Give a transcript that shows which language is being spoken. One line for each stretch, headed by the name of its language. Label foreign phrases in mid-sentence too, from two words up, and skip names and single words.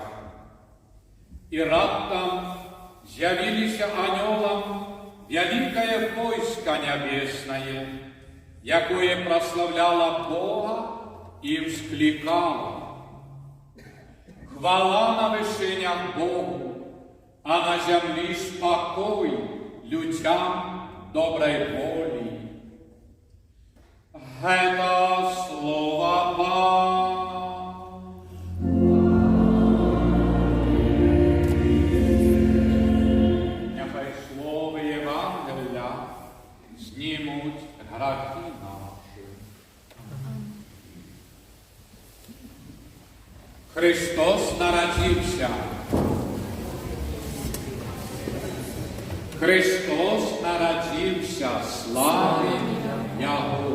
Belarusian: І раптам з'явіліся анёлам вялікае войска нябеснае, якое праславляла Бога і ўсклікала: «Хвала на вышынях Богу, а на зямлі спакой людзям добрай волі». Гэта слова Пана.
Ukrainian: Няхай словы Євангелія знімуть грахи наші. Христос народився. Христос народився, славі Його.